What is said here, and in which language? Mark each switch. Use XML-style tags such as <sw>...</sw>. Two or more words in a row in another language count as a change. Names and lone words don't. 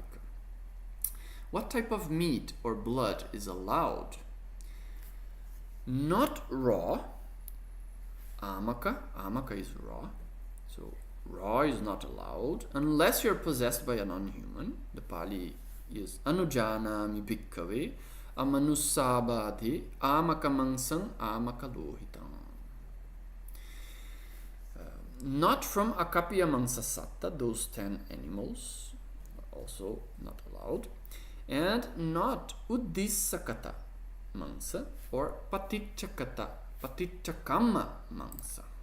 <en>What type of meat or blood is allowed? Not raw. Amaka is raw. So raw is not allowed unless you're possessed by a non-human. The Pali is</en> <pi>anujanami bhikkave amanusabhati amaka mangsam amaka lohitam.</pi> <en>Not from</en> <pi>akapya mangsa satta,</pi> <en>those 10 animals are also not allowed. and not</en> <pi>Uddisakata Mangsa</pi> <en>or</en> <pi>Patichakama Mangsa.</pi>